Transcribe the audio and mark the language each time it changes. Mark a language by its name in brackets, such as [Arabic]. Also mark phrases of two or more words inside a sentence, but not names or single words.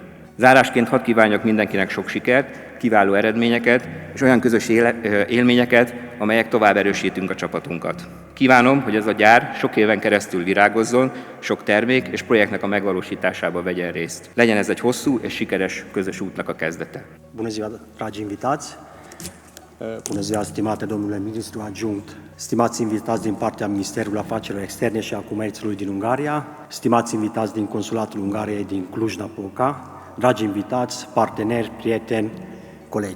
[Hungarian] Zárásként hadd kívánjak mindenkinek sok sikert, kiváló eredményeket és olyan közös élményeket, amelyek tovább erősítünk a csapatunkat. Kívánom, hogy ez a gyár sok éven keresztül virágozzon, sok termék és projektnek a megvalósításába vegyen részt. Legyen ez egy hosszú és sikeres közös útnak a kezdete. [Romanian] Bună ziua, dragi invitați! Bună ziua, stimate domnule ministru adjunct, stimați invitați din partea Ministerului Afacerilor Externe și a Comerțului din Ungaria, stimați invitați din Consulatul Ungariei din Cluj-Napoca, dragi invitați, parteneri, prieteni, colegi.